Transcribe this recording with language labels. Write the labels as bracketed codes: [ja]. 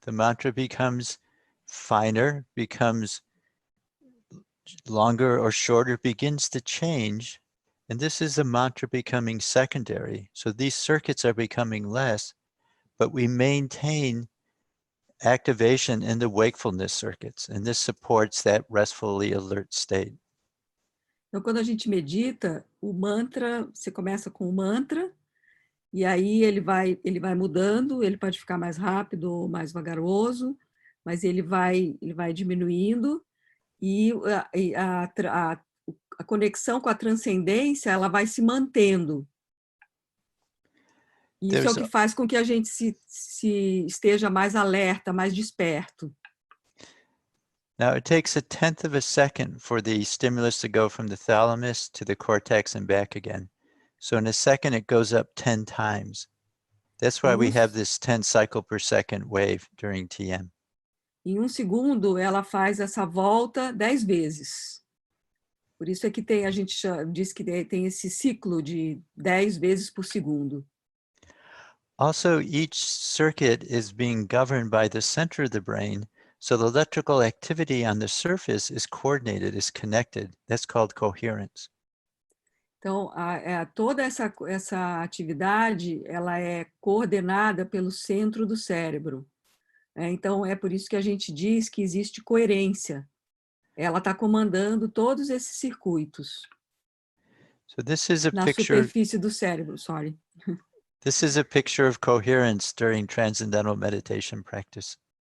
[en] The mantra becomes finer, becomes longer or shorter, begins to change. And this is the mantra becoming secondary. So these circuits are becoming less, but we maintain activation in the wakefulness circuits. And this supports that restfully alert state. [pt] Então, quando a gente medita, o mantra, você começa com o mantra, e aí ele vai mudando, ele pode ficar mais rápido ou mais vagaroso, mas ele vai diminuindo, e a conexão com a transcendência, ela vai se mantendo. E isso é o que faz com que a gente se esteja mais alerta, mais desperto. [en] Now it takes 1/10 of a second for the stimulus to go from the thalamus to the cortex and back again. So in a second, it goes up 10 times. That's why we have this 10 cycle per second wave during TM. [pt] Em um segundo, ela faz essa volta 10 vezes. Por isso é que a gente diz que tem esse ciclo de 10 vezes por segundo. [en] Also, each circuit is being governed by the center of the brain. So the electrical activity on the surface is coordinated, is connected. That's called coherence. [pt] Então, toda essa atividade, ela é coordenada pelo centro do cérebro. Então, é por isso que a gente diz que existe coerência. Ela está comandando todos esses circuitos. [en] So this is a [pt] na [en] picture. [pt] superfície do cérebro, [en] sorry. This is a picture of coherence during transcendental meditation practice.